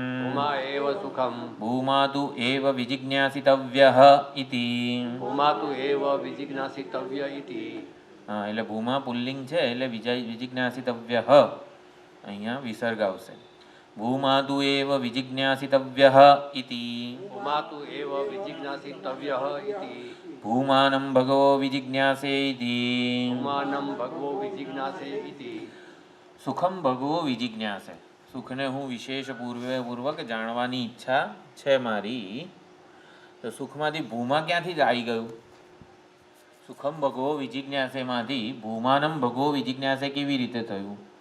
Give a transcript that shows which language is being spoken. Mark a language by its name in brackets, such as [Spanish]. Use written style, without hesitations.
[Sanskrit] भूमा एव सुखम ભૂમા તુ એવ વિજિજ્ઞાસિતવ્યઃ ઇતિ. भूमा तु एव विजिज्ञासितव्य इति [Gujarati] હા, એટલે ભૂમા પુલ્લિંગ છે એટલે વિજિજ્ઞાસિતવ્યઃ અહીંયા વિસર્ગ આવશે. [Sanskrit] ભૂમા તુ એવ વિજિજ્ઞાસિતવ્યઃ ઇતિ. भूमा तु एव विजिज्ञासितव्यः इति ભૂમાनं ભગવો વિજિજ્ઞાસે ઇતિ. भूमानं भगवो विजिज्ञासे इति સુખમ ભગવો વિજિજ્ઞાસે, [Gujarati] સુખને હું વિશેષ પૂર્વક જાણવાની ઈચ્છા છે મારી. તો સુખમાંથી ભૂમા ક્યાંથી જ આવી ગયું? સુખમ ભગવો વિજિજ્ઞાસેમાંથી ભૂમાનમ ભગવો વિજિજ્ઞાસે કેવી રીતે થયું?